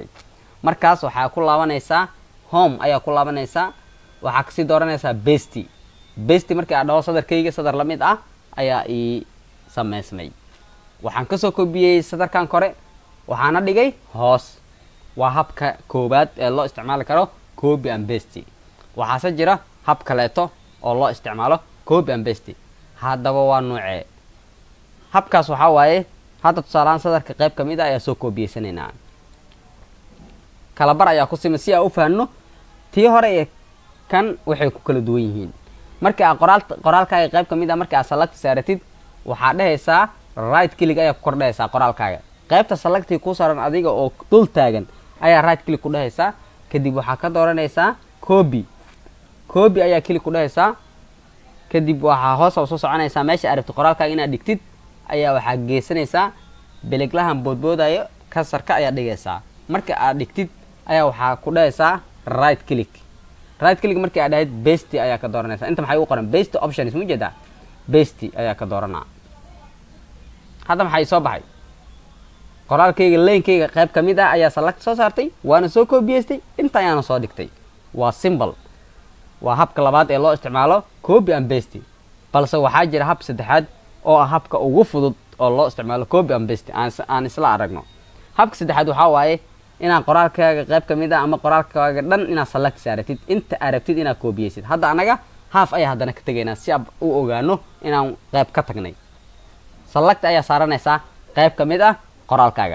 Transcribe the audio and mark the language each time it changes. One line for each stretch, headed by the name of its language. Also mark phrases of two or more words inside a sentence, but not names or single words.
Somali: Markaas waxa ku laabanaysaa home ayaa ku laabanaysaa waxa ka sii dooranaysaa paste. Paste markii aad dhaho sadarkayga sadar lamid ah ayaa ii sameysmay. Waxaan ka soo koobiyay sadarkan kore waxaana dhigay hoos. Waa habka koobaad ee loo isticmaali karo
English: copy and paste.
Somali: Waxaase jira hab kaleeto oo loo isticmaalo
English: copy and paste.
Somali: Haddaba waa noocee habkaas waxa waaye hadda tusaalahan sadarka qayb kamid ah ayaa soo koobiyeysanayna. Kala bar ayaa ku simay si aan u fahanno tii hore ee kan waxay ku kala duwan yihiin. Marka aad qoraalkaaga qayb kamid ah marka aad select saaratid waxa dhahaysaa
English: right click
Somali: ayaa ku kordhaysaa qoraalkaaga. Qaybta select ku saaran adiga oo dul taagan ayaa
English: right click
Somali: ku dhahaysaa. Kadib waxa ka dooranaysaa copy. Copy ayaa click ku dhahaysaa. Kadib waxa hoos u soo soconaysaa meesha aad rabto qoraalkaaga inaad dhigtid ayaa waxa geesanaysaa beleglahan boodboodayo kasarka ayaa dhigaysaa. Marka aad dhigtid ayaa waxa ku dhahaysaa
English: right click. Right click
Somali: markii aad dhahayd paste ayaa ka dooranaysaa. Inta maxay u qoran
English: paste options
Somali: ma jeedaa? Paste ayaa ka dooranaa. Hadda maxay soo baxay qoraalkayga leenkayga qayb kamid ah ayaa select soo saartay waana soo koobiyeystay inta ayaan soo dhigtay. Waa simple. Waa habka labaad ee loo isticmaalo
English: copy and paste.
Somali: Balse waxaa jira hab saddexaad oo ah habka ugu fudud oo loo isticmaalo
English: copy and paste
Somali: aan isla aragno. Habka saddexaad waxa waaye inaan qoraalkaaga qayb kamid ah ama qoraalkaaga dhan inaad select saaratid inta aad rabtid inaad koobiyeysid. Hadda anaga half ayaa haddana ka tagaynaa si aan u ogaano inaan qayb ka tagnay. Select ayaa saaranaysaa qayb kamid ah qoraalkaaga.